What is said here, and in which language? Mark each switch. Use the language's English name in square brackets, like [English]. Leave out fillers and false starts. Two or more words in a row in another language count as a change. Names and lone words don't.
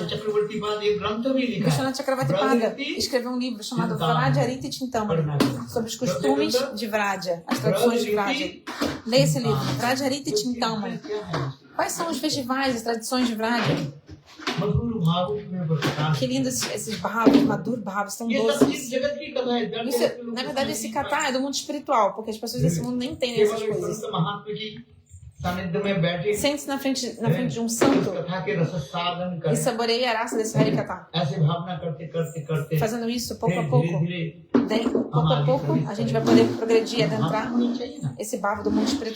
[Portuguese] Vishwanath Chakravarti escreveu um livro chamado Vraja Riti Chintamani, sobre os costumes de Vraja, as tradições de Vraja. Leia esse livro, Vraja Riti Chintamani. Quais são os festivais, as tradições de Vraja? Que lindos esses bhavas, Madhur bhavas, são doces. Isso, na verdade, esse kata é do mundo espiritual, porque as pessoas desse mundo nem entendem essas coisas. Sente-se na frente de um santo e saboreie a raça desse Harikata. Fazendo isso pouco a pouco, a gente vai poder progredir e adentrar esse bhava do mundo espiritual.